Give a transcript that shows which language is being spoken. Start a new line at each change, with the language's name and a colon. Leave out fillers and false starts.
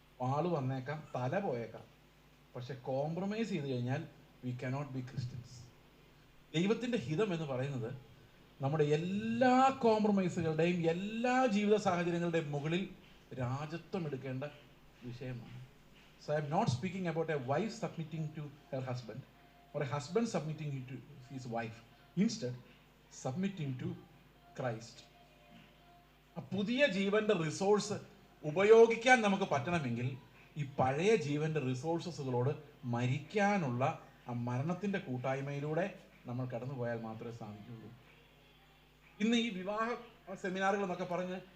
Malayalam: ആള് വന്നേക്കാം, തല പോയേക്കാം. പക്ഷെ കോംപ്രമൈസ് ചെയ്ത് കഴിഞ്ഞാൽ
English: We cannot be Christians.
Malayalam: ദൈവത്തിൻ്റെ ഹിതം എന്ന് പറയുന്നത് നമ്മുടെ എല്ലാ കോംപ്രമൈസുകളുടെയും എല്ലാ ജീവിത സാഹചര്യങ്ങളുടെയും മുകളിൽ രാജത്വം എടുക്കേണ്ട വിഷയമാണ്.
English: So I am not speaking about a wife submitting to her husband or a husband submitting to his wife. Instead, submitting to Christ.
Malayalam: ആ പുതിയ ജീവന്റെ റിസോഴ്സ് ഉപയോഗിക്കാൻ നമുക്ക് പറ്റണമെങ്കിൽ ഈ പഴയ ജീവന്റെ റിസോഴ്സസുകളോട് മരിക്കാനുള്ള ആ മരണത്തിന്റെ കൂട്ടായ്മയിലൂടെ നമ്മൾ കടന്നു പോയാൽ മാത്രമേ സാധിക്കുകയുള്ളൂ. ഇന്ന് ഈ വിവാഹ സെമിനാറുകൾ എന്നൊക്കെ പറഞ്ഞ്